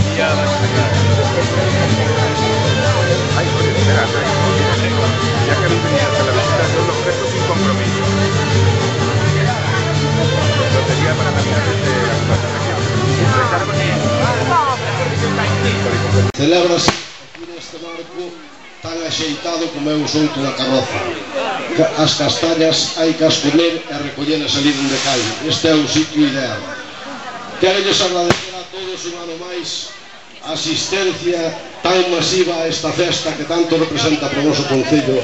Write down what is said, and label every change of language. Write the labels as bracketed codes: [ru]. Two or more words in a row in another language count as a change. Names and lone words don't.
[es] nada que se cae. Ay, oye, espera, ya que habéis venido hasta la visita, yo os lo ofrezco sin compromiso. Lotería para caminar desde la fundación aquí. [gl] Celébrase aquí neste marco tan axeitado como é o souto da carroza. As castañas hai que as comer e recollelas ali onde caen. Este é o sitio ideal. Querelles agradecer a todos un ano máis a asistencia tan masiva a esta festa que tanto representa para o noso concello.